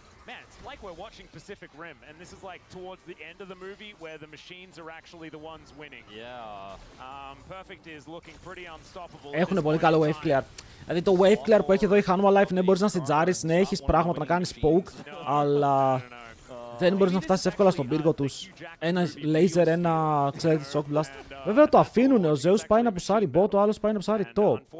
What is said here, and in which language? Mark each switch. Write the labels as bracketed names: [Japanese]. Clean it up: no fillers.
[English] Man, it's like we're watching Pacific Rim, and this is like towards the end of the movie where the machines are actually the ones winning. Yeah. Perfect is looking pretty unstoppable. [Greek] Έχουν πολύ καλό wave clear. Δηλαδή το wave clear που έχει εδώ η Hanwha Life, ναι, μπορείς να σιτζάρεις, ναι, έχεις πράγματα να κάνεις poke, αλλά δεν μπορείς να φτάσεις εύκολα στον πύργο τους. Ένα laser, ένα, ξέρετε, shock blast. Βέβαια το αφήνουν, ο Zeus πάει να πουσάρει bot, ο άλλος πάει να πουσάρει top.